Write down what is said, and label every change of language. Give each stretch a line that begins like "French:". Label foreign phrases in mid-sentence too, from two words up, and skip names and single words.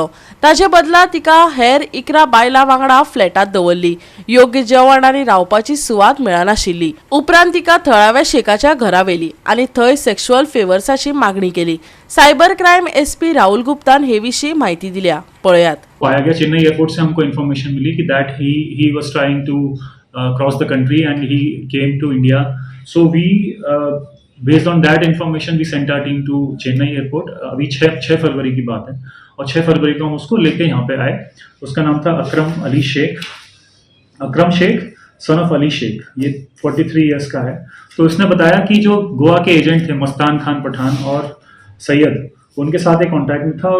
Konkani: ताचे बदला तिका हेर 11 बायलां वांगडा फ्लॅटात दवरली. योग्य जेवण आणि रावपाची सुवात मेळनाशिल्ली. उपरांत तिका थळाव्या शेखाच्या घरा व्हेली आणि थंय सेक्शुअल फेवर्साची मागणी केली.
English: cyber crime SP
Konkani: राहुल गुप्तान हे विशीं माहिती दिल्या. पळयात.
Hindi: पाया गया चेन्नई एयरपोर्ट से हमको इन्फॉर्मेशन मिली कि
English: that he was trying to cross the country and he came to India. so we based on that information we sent our team to Chennai Airport.
Hindi: अभी 6 फरवरी की बात है और 6 फरवरी को हम उसको लेके यहाँ पे आए. उसका नाम था अकरम शेख
English: son of
Hindi: अली शेख. ये 43 ईयर्स का है. तो इसने बताया कि जो गोवा के एजेंट थे मस्तान खान पठान और सैयद, उनके साथ एक कॉन्टैक्ट में था.